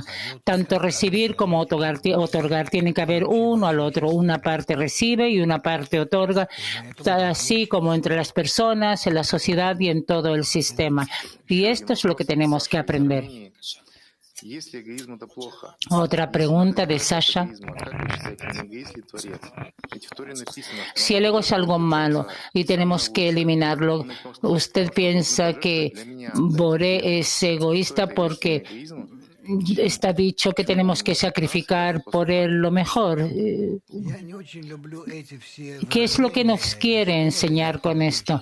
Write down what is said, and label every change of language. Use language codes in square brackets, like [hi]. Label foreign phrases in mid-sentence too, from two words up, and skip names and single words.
[es] Tanto recibir como otorgar tiene que haber uno al otro. Una parte recibe y una parte otorga, así como entre las personas, en la sociedad y en todo el sistema. Y esto es lo que tenemos que aprender. [ru] Если эгоизм это плохо, [es] Otra pregunta de Sasha. [ru] как вы считаете, не эгоист ли творец? Ведь в Торе написано, что [es] Si el ego es algo malo y tenemos que eliminarlo, ¿usted piensa que Boré es egoísta porque está dicho que tenemos que sacrificar por él lo mejor? ¿Qué es lo que nos quiere enseñar con esto?